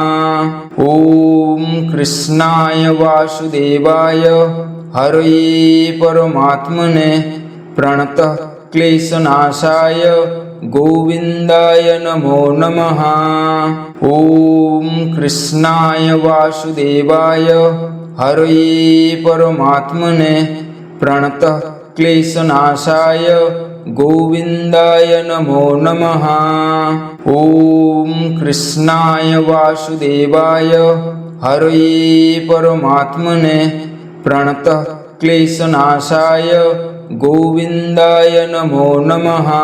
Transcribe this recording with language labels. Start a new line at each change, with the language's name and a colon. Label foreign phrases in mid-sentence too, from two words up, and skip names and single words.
Sanskrit: ઓમ કૃષ્ણાય વાસુદેવાય હરયે પરમાત્મને પ્રણતઃ ક્લેશનાશાય ગોવિંદાય નમો નમઃ. ઓમ કૃષ્ણાય વાસુદેવાય हरये परमात्मने प्रणतः क्लेशनाशाय गोविन्दाय नमो नमः। ॐ कृष्णाय वासुदेवाय हरये परमात्मने प्रणतः क्लेशनाशाय गोविन्दाय नमो नमः।